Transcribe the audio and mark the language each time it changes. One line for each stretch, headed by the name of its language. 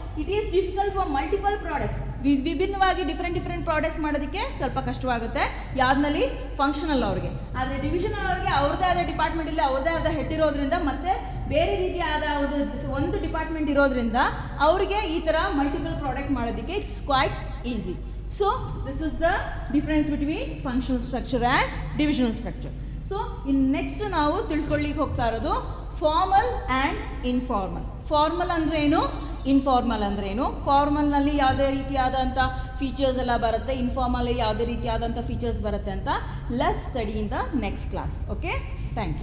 English: It is difficult for multiple products.
Kannada: ವಿಭಿನ್ನವಾಗಿ different products ಮಾಡೋದಕ್ಕೆ ಸ್ವಲ್ಪ ಕಷ್ಟವಾಗುತ್ತೆ ಯಾವ್ದ್ರಲ್ಲಿ? ಫಂಕ್ಷನಲ್ ಅವ್ರಿಗೆ. ಆದರೆ ಡಿವಿಷನಲ್ ಅವ್ರಿಗೆ ಅವ್ರದ್ದೇ ಆದ ಡಿಪಾರ್ಟ್ಮೆಂಟ್ ಇಲ್ಲ, ಅವ್ರದ್ದೇ ಆದ ಹೆಡ್ ಇರೋದ್ರಿಂದ ಮತ್ತೆ ಬೇರೆ ರೀತಿಯಾದ ಒಂದು ಡಿಪಾರ್ಟ್ಮೆಂಟ್ ಇರೋದ್ರಿಂದ ಅವರಿಗೆ ಈ ಥರ ಮಲ್ಟಿಪಲ್ ಪ್ರಾಡಕ್ಟ್ ಮಾಡೋದಕ್ಕೆ
English: It's quite easy. So this is the difference between functional structure and divisional structure. So in next
Kannada: ನಾವು ತಿಳ್ಕೊಳ್ಳಿಕ್ಕೆ ಹೋಗ್ತಾ ಇರೋದು ಫಾರ್ಮಲ್ ಆ್ಯಂಡ್ ಇನ್ಫಾರ್ಮಲ್. ಫಾರ್ಮಲ್ ಅಂದ್ರೆ ಏನು, ಇನ್ಫಾರ್ಮಲ್ ಅಂದ್ರೆ ಏನು, ಫಾರ್ಮಲ್ನಲ್ಲಿ ಯಾವುದೇ ರೀತಿಯಾದಂಥ ಫೀಚರ್ಸ್ ಎಲ್ಲ ಬರುತ್ತೆ, ಇನ್ಫಾರ್ಮಲ್ಲಿ ಯಾವುದೇ ರೀತಿಯಾದಂಥ ಫೀಚರ್ಸ್ ಬರುತ್ತೆ ಅಂತ
English: Let's study in the next class. Okay, thank you.